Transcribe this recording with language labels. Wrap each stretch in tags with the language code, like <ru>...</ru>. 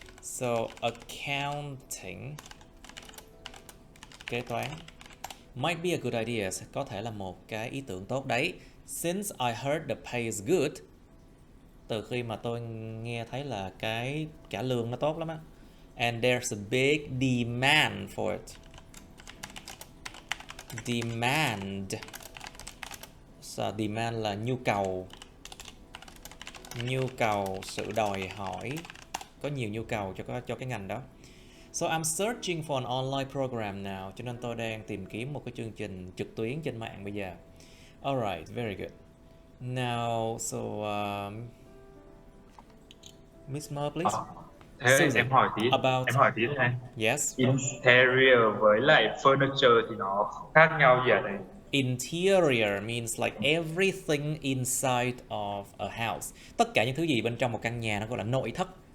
<en>So accounting,</en> <vi>kế toán,</vi> <en>might be a good idea,</en> <vi>có thể là một cái ý tưởng tốt đấy.</vi> <en>Since I heard the pay is good,</en> <vi>từ khi mà tôi nghe thấy là cái trả lương nó tốt lắm á.</vi> <en>And there's a big demand for it. Demand.</en> <vi>So demand là nhu cầu, sự đòi hỏi, có nhiều nhu cầu cho cái ngành đó.</vi> <en>So I'm searching for an online program now,</en> <vi>cho nên tôi đang tìm kiếm một cái chương trình trực tuyến trên mạng bây giờ.</vi> <en>Alright, very good. Now, so Miss Mer, please.</en> <vi>Thế em hỏi tí thôi.</vi> <en>Yes.</en> <vi>Interior với lại furniture thì nó khác nhau gì ở đây?</vi> <en>Interior means like everything inside of a house.</en> <vi>Tất cả những thứ gì bên trong một căn nhà nó gọi là nội thất.</vi>